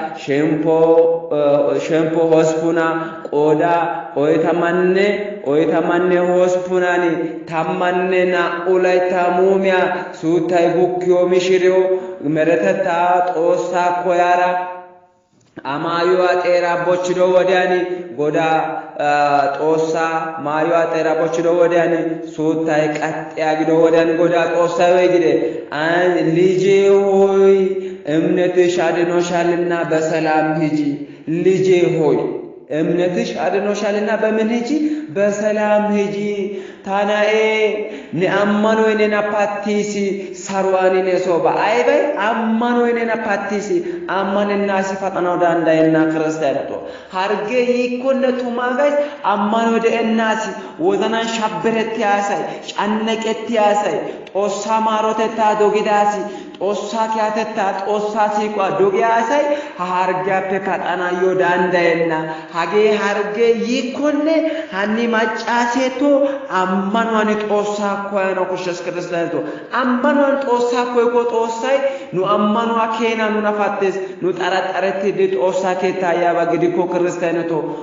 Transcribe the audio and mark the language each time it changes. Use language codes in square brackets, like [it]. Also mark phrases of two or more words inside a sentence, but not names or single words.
[wal] ሸምፖ ሆስፑና ቆዳ ኦይታማኔ ሆስፑናኒ ታማኔና ኡላይታ ሙሚያ ሱታይ ቡክዮ ሚሽሪዮ መረተታ ጦሳ ኮያራ አማዩ አጤራ ቦችዶ ወዲያኒ ጎዳ ጦሳ ማዩ አጤራ ቦችዶ ወዲያኒ ሱታይ ቀጥያ ግዶ ወዲያኒ ጎዳ ጦሳ ወይግደ [am] ልጄ ሆይ እምነትሽ አድኖሻልና በሰላም ሂጂ ልጄ ሆይ እምነትሽ አድኖሻልና በምን ሂጂ በሰላም ሂጂ [wal] ታናኤ ነአማኖ እኔና ፓቲሲ ሳርዋኒ ነሶባ አይበይ አማኖ እኔና ፓቲሲ አማንና ሲፈጠናው ዳንዳይና ክርስቲያንቶ ሃርጌ ይኮነቱ ማጋይ አማኖ ደእናሲ ወዘናን ሻብረት ያሳይ ጫነቀት ያሳይ ጦሳ ማሮተታ ዶጊዳሲ ጦሳ ኪያተታ ጦሳ ሲቋ ዶጊያሳይ ሃርጋፔ ፈጠናዮ ዳንዳይና ሀጌ ሃርጌ ይኮነ ሃኒ ማጫሴቶ አማኗን ጦሳ ኮያኖ ኩሽስ ክርስቲያንቶ አማኗን ጦሳ ኮይኮ ጦሳይ ኑ አማኗ ኬና ኑ ናፋቴስ ኑ ጠራጠረት ጦሳ ኬታ ያባግዲኮ ክርስቲያንቶ